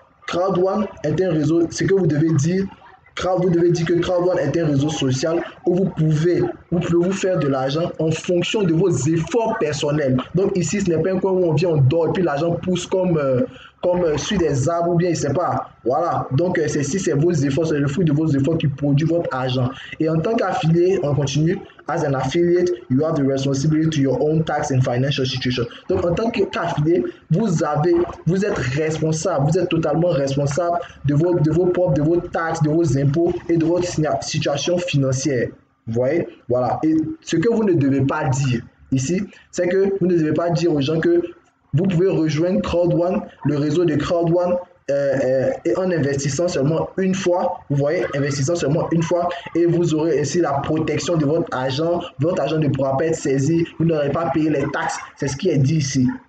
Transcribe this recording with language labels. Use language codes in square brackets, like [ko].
[fr] Crowd1 est un réseau, ce que vous devez dire, vous devez dire que Crowd1 est un réseau social où vous pouvez vous faire de l'argent en fonction de vos efforts personnels. Donc ici, ce n'est pas un coin où on vient, on dort et puis l'argent pousse comme sur des arbres ou bien, je ne sais pas. Voilà. Donc, c'est vos efforts, c'est le fruit de vos efforts qui produit votre argent. Et en tant qu'affilié, on continue. [en] As an affiliate, you have the responsibility to your own tax and financial situation. [fr] Donc, en tant qu'affilié, vous êtes responsable, vous êtes totalement responsable de vos taxes, de vos impôts et de votre situation financière. Vous voyez? Voilà. Et ce que vous ne devez pas dire ici, c'est que vous ne devez pas dire aux gens que vous pouvez rejoindre Crowd1, le réseau de Crowd1, et en investissant seulement une fois, vous voyez, investissant seulement une fois, et vous aurez ainsi la protection de votre argent ne pourra pas être saisi, vous n'aurez pas payé les taxes, c'est ce qui est dit ici.